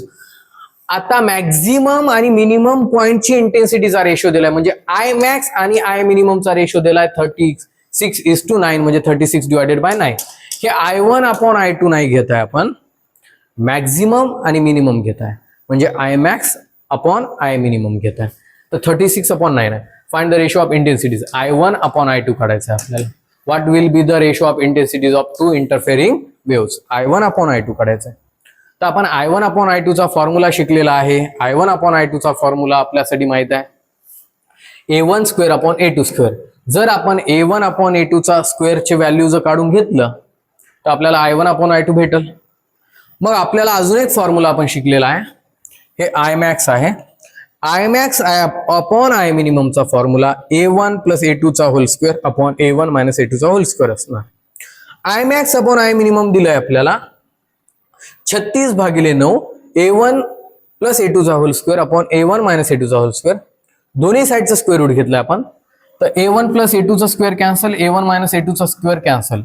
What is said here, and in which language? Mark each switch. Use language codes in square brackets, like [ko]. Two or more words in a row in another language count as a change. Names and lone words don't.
[mr] आता मॅक्झिमम आणि मिनिमम पॉइंटची इंटेन्सिटीचा रेशो दिलाय म्हणजे I मॅक्स आणि I मिनिममचा रेशो दिलाय 36:9 म्हणजे 36/9. हे I1/I2 नाही घेत आहे आपण, मॅक्झिमम आणि मिनिमम घेत आहे म्हणजे I max/I मिनिमम घेत आहे. तर 36/9 आहे. [en] find the ratio of intensities. [mr] I1/I2 काढायचं आहे आपल्याला. [en] what will be the ratio of intensities of 2 interfering waves. [mr] I1/I2 काढायचं आहे. तर आपण I1/I2 चा फॉर्म्युला शिकलेला आहे. I1/I2 चा फॉर्म्युला आपल्यासाठी माहित आहे A1²/A2². जर आपण A1/A2 चा स्क्वेअरचे व्हॅल्यू जर काढून घेतलं तर आपल्याला I1/I2 भेटेल. मग आपल्याला अजून एक फॉर्म्युला आपण शिकलेला आहे, हे I max आहे. I max/I मिनिममचा फॉर्म्युला A1 + A2² A1 - A2² असणार. I max/I मिनिमम दिलंय आपल्याला 36/9 A1 + A2² A1 - A2². दोन्ही साईडचं [en] square root [mr] घेतलं आपण तर A1 + A2² कॅन्सल, A1 - A2² कॅन्सल.